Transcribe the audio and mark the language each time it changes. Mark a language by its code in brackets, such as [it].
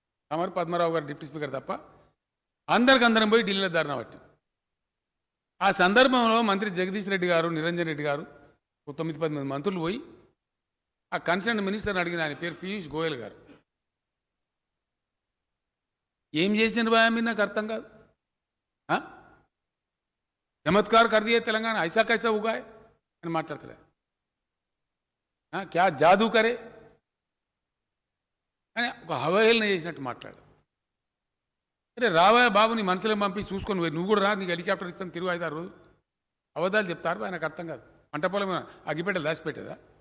[te] తమరు పద్మరావు గారు deputy speaker తప్ప అందరం పోయి ఢిల్లీలో ధర్నా పట్టాం. ఆ సందర్భంలో మంత్రి జగదీష్ రెడ్డి గారు, నిరంజన్ రెడ్డి గారు, 9-10 మంత్రులు పోయి ఆ కన్సర్న్ మినిస్టర్ని అడిగిన, ఆయన పేరు పీయూష్ గోయల్ గారు, ఏం చేసిన బాగా మీరు నాకు అర్థం కాదు. [hi] हाँ? चमत्कार कर दिए तेलंगाना, ऐसा कैसा हुआ है [te] అని మాట్లాడతాడు. [hi] క్యా జాదూ కరే [te] అని ఒక హవహేళన చేసినట్టు మాట్లాడు. అరే రావా బాబు, నీ మనసులో పంపి చూసుకొని నువ్వు కూడా రా, నీకు హెలికాప్టర్ ఇస్తాం తిరుగు 5-6 రోజులు. అబద్ధాలు చెప్తారు, ఆయనకు అర్థం కాదు. పంట పొలం అగ్గిపెట్టెలు దాచిపెట్టేదా?